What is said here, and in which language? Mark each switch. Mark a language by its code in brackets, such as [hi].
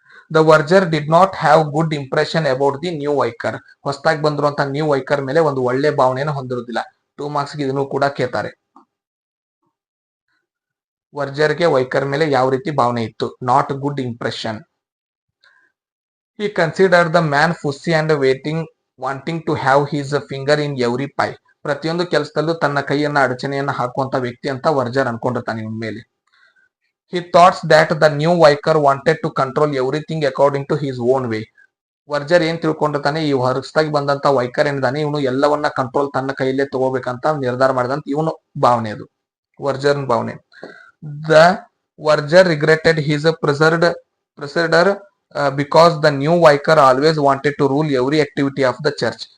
[en] The verger did not have good impression about the new vicar. [kn] ಹೊಸದಾಗಿ ಬಂದಿರುವಂತಹ new ವೈಕರ್ ಮೇಲೆ ಒಂದು ಒಳ್ಳೆ ಭಾವನೆಯನ್ನು ಹೊಂದಿರುವುದಿಲ್ಲ. 2 marks ಗೆ ಇದನ್ನು ಕೂಡ ಕೇಳ್ತಾರೆ. ವರ್ಜರ್ಗೆ ವೈಕರ್ ಮೇಲೆ ಯಾವ ರೀತಿ ಭಾವನೆ ಇತ್ತು? [en] Not good impression. He considered the man fussy and wanting to have his finger in every pie. [kn] ಪ್ರತಿಯೊಂದು ಕೆಲಸದಲ್ಲೂ ತನ್ನ ಕೈಯನ್ನ ಅಡಚಣೆಯನ್ನ ಹಾಕುವಂತ ವ್ಯಕ್ತಿ ಅಂತ ವರ್ಜರ್ ಅನ್ಕೊಂಡಿರ್ತಾನೆ ಇವನ್ ಮೇಲೆ. [en] He thought that the new vicar wanted to control everything according to his own way. [kn] ವರ್ಜರ್ ಏನ್ ತಿಳ್ಕೊಂಡಿರ್ತಾನೆ, ಈ ಹೊರಸ್ತಾಗಿ ಬಂದಂತ ವೈಕರ್ ಏನಿದಾನೆ ಇವನು ಎಲ್ಲವನ್ನ ಕಂಟ್ರೋಲ್ ತನ್ನ ಕೈಯಲ್ಲೇ ತಗೋಬೇಕಂತ ನಿರ್ಧಾರ ಮಾಡಿದಂತ ಇವನು ಭಾವನೆ, ಅದು ವರ್ಜರ್ ಭಾವನೆ. [en] The verger regretted his predecessor because the new vicar always wanted to rule every activity of the church.